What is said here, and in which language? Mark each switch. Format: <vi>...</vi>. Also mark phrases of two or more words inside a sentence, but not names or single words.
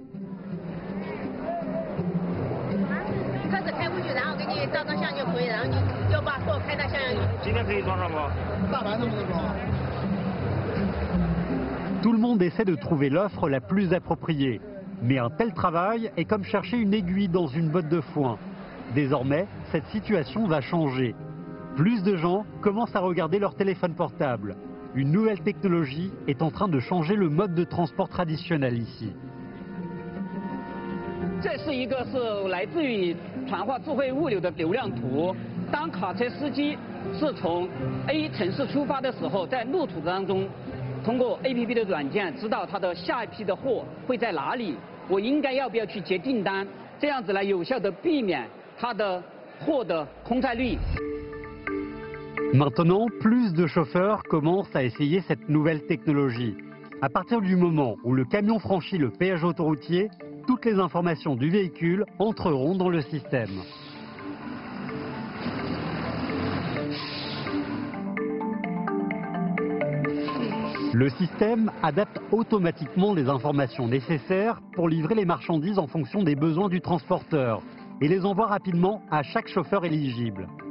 <fr>Tout le monde essaie de trouver l'offre la plus appropriée. Mais un tel travail est comme chercher une aiguille dans une botte de foin. Désormais, cette situation va changer. Plus de gens commencent à regarder leur téléphone portable. Une nouvelle technologie est en train de changer le mode de transport traditionnel ici.</fr> <zh>这是一个是来自于传话智慧物流的流量图。当卡车司机是从 A 城市出发的时候，在路途当中，通过 APP 的软件知道他的下一批的货会在哪里，我应该要不要去接订单，这样子来有效的避免他的货的空载率。</zh> <fr>Maintenant, plus de chauffeurs commencent à essayer cette nouvelle technologie. À partir du moment où le camion franchit le péage autoroutier, toutes les informations du véhicule entreront dans le système. Le système adapte automatiquement les informations nécessaires pour livrer les marchandises en fonction des besoins du transporteur et les envoie rapidement à chaque chauffeur éligible.</fr>